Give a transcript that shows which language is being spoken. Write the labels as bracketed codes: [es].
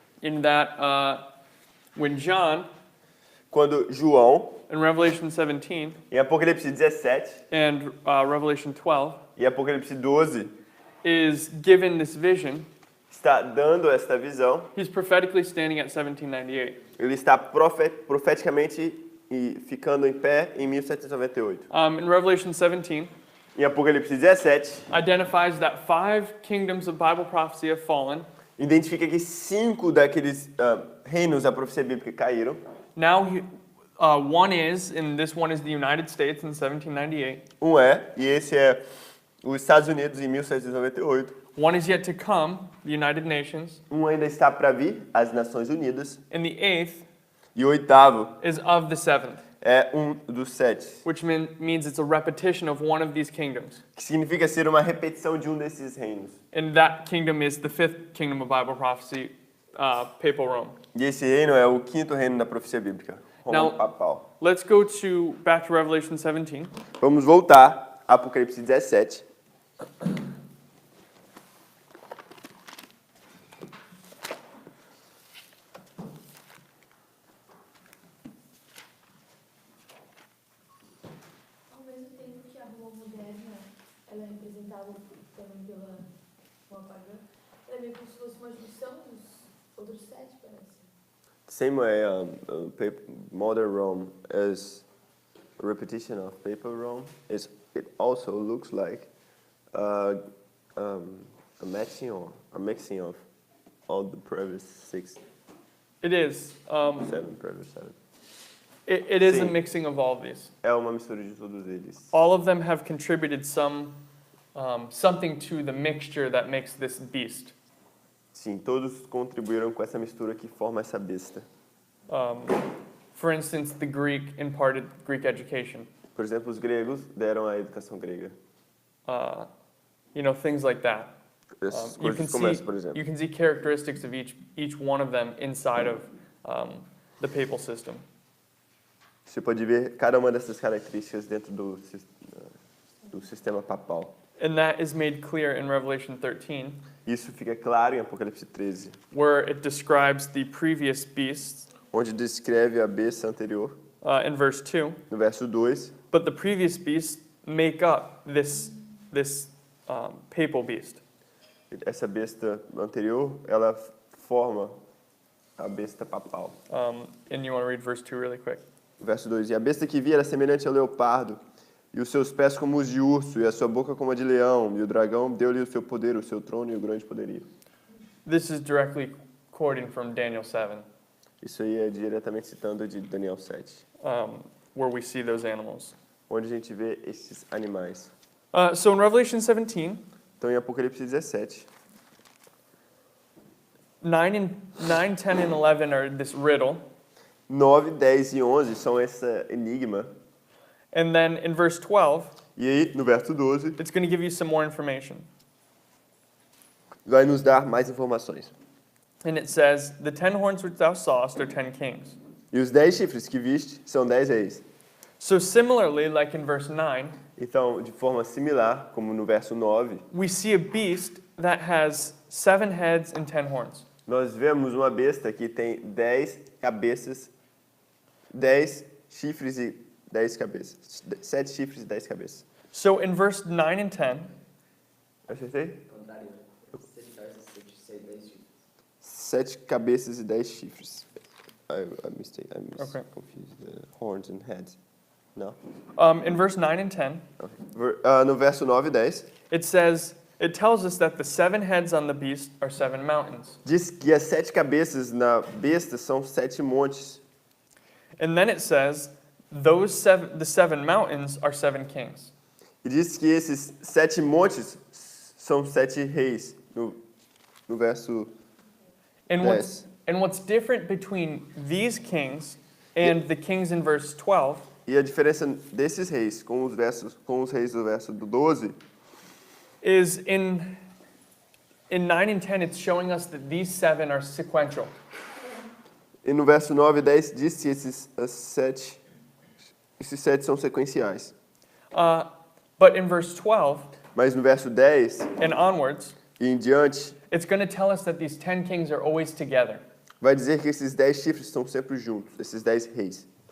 [en] In that, when John, [pt] Quando João, [en] in Revelation 17 [pt] em Apocalipse 17 [en] and Revelation 12, [pt] e Apocalipse 12, [en] is given this vision, [pt] está dando esta visão, [en] he's prophetically standing at 1798. [pt] ele está profeticamente e ficando em pé em 1798. [en] In Revelation 17, [pt] Em Apocalipse 17, [en] identifies that 5 kingdoms of Bible prophecy have fallen. [pt] identifica que 5 daqueles reinos da profecia bíblica caíram. [en] Now, one is, and this one is the United States in 1798. [pt] Um é, e esse é os Estados Unidos em 1798. [en] One is yet to come, the United Nations. [pt] Um ainda está para vir, as Nações Unidas. [en] And the 8th [pt] E o oitavo [en] is of the 7th, [pt] é um dos 7, [en] which means it's a repetition of one of these kingdoms. [pt] que significa ser uma repetição de um desses reinos. [en] And that kingdom is the 5th kingdom of Bible prophecy, Papal Rome. [pt] E esse reino é o 5º reino da profecia bíblica, Roma papal. [en] Let's go back to Revelation 17. [pt] Vamos voltar a Apocalipse 17. Ao mesmo tempo que a Roma moderna, ela é representada também pela Roma pagã, ela é meio como se fosse uma junção dos outros 7, parece. [en] Same way, modern Rome is a repetition of papal Rome. It also looks like a mixing of all the previous 6, It is. 7, previous 7. It is a [pt] Sim. [en] mixing of all of these. [pt] É uma mistura de todos eles. [en] All of them have contributed something to the mixture that makes this beast. [pt] Sim, todos contribuíram com essa mistura que forma essa besta. [en] For instance, the Greek imparted Greek education. [pt] Por exemplo, os gregos deram a educação grega. [en] Things like that. [pt] Essas [en] You [pt] coisas como essa, por exemplo. [en] can see characteristics of each one of them inside of the papal system. [pt] Você pode ver cada uma dessas características dentro do sistema papal. [en] And that is made clear in Revelation 13, [pt] Isso fica claro em Apocalipse 13, [en] where it describes the previous beasts [pt] onde descreve a besta anterior, [en] in verse 2. [pt] no verso 2. [en] But the previous beasts make up this papal beast. [pt] Essa besta anterior, ela forma a besta papal. [en] And you want to read verse 2 really quick? [pt] Verso 2. E a besta que vi era semelhante ao leopardo, e os seus pés como os de urso, e a sua boca como a de leão, e o dragão deu-lhe o seu poder, o seu trono e o grande poderio. [en] This is directly quoting from Daniel 7, [pt] Isso aí é diretamente citando de Daniel 7, [en] where we see those animals. [pt] onde a gente vê esses animais. [en] So in Revelation 17, [pt] Então, em Apocalipse 17, [en] 9, 10, and 11 are this riddle. [pt] 9, 10 e 11 são esse enigma. [en] And then in verse 12, [pt] E aí, no verso 12, [en] it's going to give you some more information. [pt] vai nos dar mais informações. [en] And it says, the 10 horns which thou sawest are 10 kings. [pt] E os 10 chifres que viste são 10 reis. [en] So similarly, like in verse 9, [pt] Então, de forma similar, como no verso 9, [en] we see a beast that has 7 heads and 10 horns. [pt] nós vemos uma besta que tem 10 cabeças, 10 chifres e 10 cabeças. 7 chifres e 10 cabeças. [en] So in verse 9 and 10, [pt] Acertei? Contrário. 7 cabeças e 10 chifres. 7 cabeças e 10 chifres. I [en] Okay. confused the horns and heads. No. In verse 9 and 10, [pt] No verso 9 e 10, [en] it tells us that the 7 heads on the beast are 7 mountains. [pt] diz que as 7 cabeças na besta são 7 montes. [en] And then it says the 7 mountains are 7 kings. [pt] E diz que esses 7 montes são 7 reis, no verso [en] And [pt] 10. [en] what's different between these kings and the kings in verse 12 [pt] E a diferença desses reis com os reis do verso do 12 [en] is in 9 and 10 it's showing us that these 7 are sequential. [pt] e no verso 9 e 10 diz que esses 7 são sequenciais. [en] But in verse 12 [pt] Mas no verso 10 [en] and onwards, [pt] e em diante, [en] it's going to tell us that these 10 kings are always together. [pt] vai dizer que esses 10 chifres estão sempre juntos, esses 10 reis.